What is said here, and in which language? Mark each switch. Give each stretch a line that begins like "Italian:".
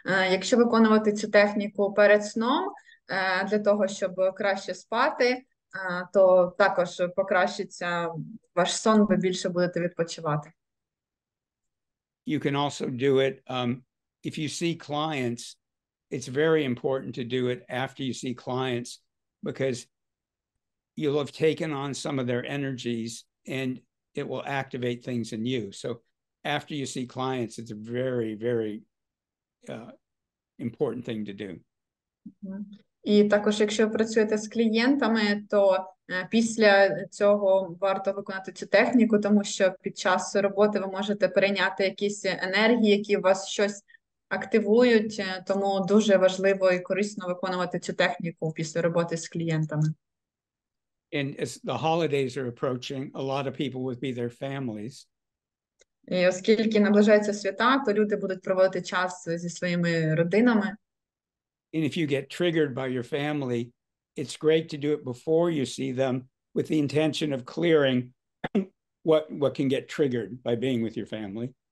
Ukrainian: Якщо виконувати цю техніку перед сном, для того, щоб краще спати, то також покращиться ваш сон, ви більше будете відпочивати.
English: You can also do it if you see clients. It's very important to do it after you see clients, because you'll have taken on some of their energies and it will activate things in you. So after you see clients, it's very, very important thing to do.
Ukrainian: І також, якщо працюєте з клієнтами, то після цього варто виконати цю техніку, тому що під час роботи ви можете перейняти якісь енергії, які у вас щось активують, тому дуже важливо і корисно виконувати цю техніку після роботи з клієнтами.
English: And as the holidays are approaching, a lot of people would be their families.
Ukrainian: І оскільки наближаються свята, то люди будуть проводити час зі своїми родинами.
English: And if you get triggered by your family, it's great to do it before you see them with the intention of clearing what can get triggered by being with your family.